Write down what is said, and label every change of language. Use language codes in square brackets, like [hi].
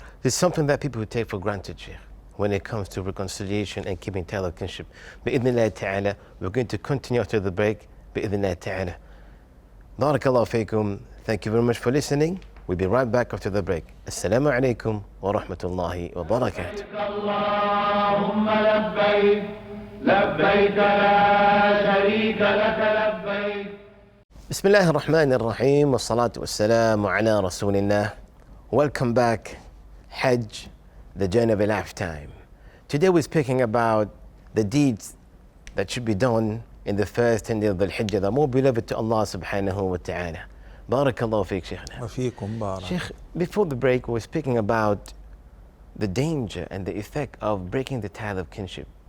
[en] It's something that people would take for granted, Sheikh, when it comes to reconciliation and keeping ties of kinship. Bi'idhnillah ta'ala, we're going to continue after the break. Bi'idhnillah ta'ala. Barakallahu feekum. Thank you very much for listening. We'll be right back after the break. [ar] Assalamu alaikum wa rahmatullahi wa barakatuh. اللهم لبيك لبيك لا شريك لك لبيك. بسم الله الرحمن الرحيم والصلاة والسلام على رسول الله. [en] Welcome back. Hajj, the journey of a lifetime. Today we're speaking about the deeds that should be done in the first 10 days of the Hajj, that are more beloved to Allah subhanahu wa ta'ala. Barakallahu feek, Shaykhna. [ar] وفيكم بارك. [en] Sheikh, before the break we were speaking about the danger and the effect of breaking the tie of kinship.